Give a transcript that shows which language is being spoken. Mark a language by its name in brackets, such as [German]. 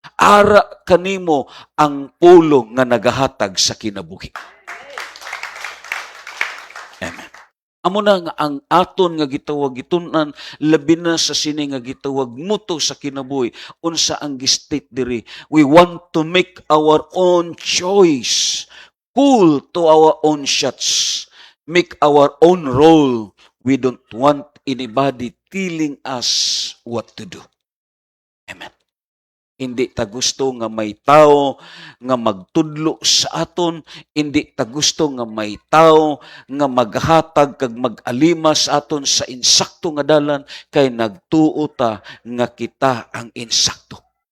[Hiligaynon] Ara kanimo ang pulong nga nagahatag sa kinabuhi. Amen. Amo na nga ang aton nga gitawag gitunan, labi na sa sini nga gitawag muto sa kinabuhi, unsa ang gistate diri. [English] We want to make our own choice. Cool to our own shots. Make our own role. We don't want anybody telling us what to do. [Hiligaynon] Amen. Hindi ta gusto nga may tao nga magtudlo sa aton, hindi ta gusto nga may tao nga maghatag kag mag-alima sa aton sa insakto nga dalan, kay nagtuo ta nga kita ang insakto.